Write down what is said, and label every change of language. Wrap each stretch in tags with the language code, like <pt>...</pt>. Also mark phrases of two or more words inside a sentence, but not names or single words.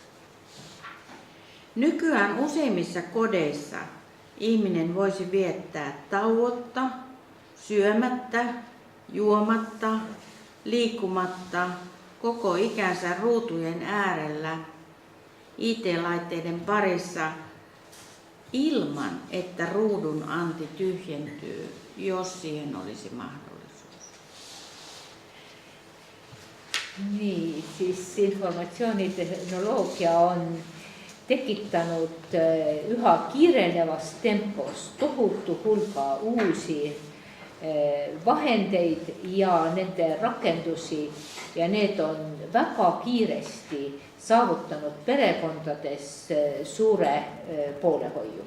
<fi>Nykyään useimmissa kodeissa ihminen voisi viettää tauotta, syömättä, juomatta, liikkumatta koko ikänsä ruutujen äärellä IT-laitteiden parissa ilman, että ruudun anti tyhjentyy, jos siihen olisi mahdollisuus. Niin,</fi> <et>siis informatsioonitehnoloogia on tekittanut üha kiirenevas tempos tohutu hulga uusi vahendeid ja nende rakendusi ja need on väga kiiresti saavutanud perekondades suure poolehoiu.</et>